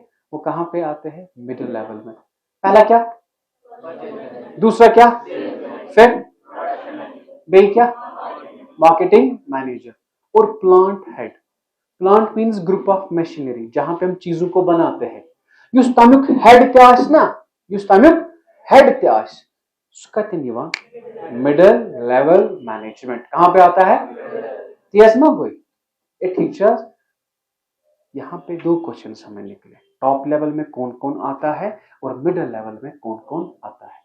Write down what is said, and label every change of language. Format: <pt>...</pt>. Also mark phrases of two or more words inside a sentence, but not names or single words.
<hi>वो कहां पे आते हैं?</hi> <en>middle level</en> <hi>में। पहला क्या, दूसरा क्या, फिर बे क्या?</hi> <en>marketing manager.</en> <hi>और प्लांट हेड,</hi> <en>plant means group of machinery,</en> <hi>जहां पे हम चीजों को बनाते हैं।</hi> <ks>युस तमुक हेड क्या आस ना, युस तमुक हेड क्या आस,</ks> <hi>उसका मिडिल लेवल मैनेजमेंट कहां पे आता है? यस ना कोई? ए टीचर्स, यहां पे दो क्वेश्चन हमें निकले,</hi> <en>top level</en> <hi>में कौन कौन आता है और</hi> <en>middle level</en> <hi>में कौन कौन आता है।</hi>